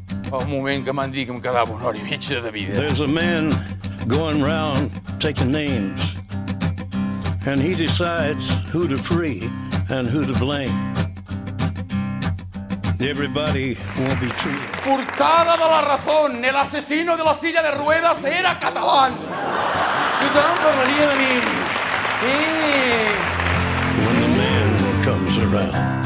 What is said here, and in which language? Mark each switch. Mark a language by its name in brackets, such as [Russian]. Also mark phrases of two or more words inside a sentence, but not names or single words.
[Catalan] Fa un moment que m'han dit que em quedava una hora i mitja de vida. [English] There's a man going round taking names, and he decides who to free and who to blame. Everybody won't be treated. [Spanish] Portada de La Razón. El asesino de la silla de ruedas era catalán. [Catalan] Tothom parlaria de mi. [English] When the man comes around.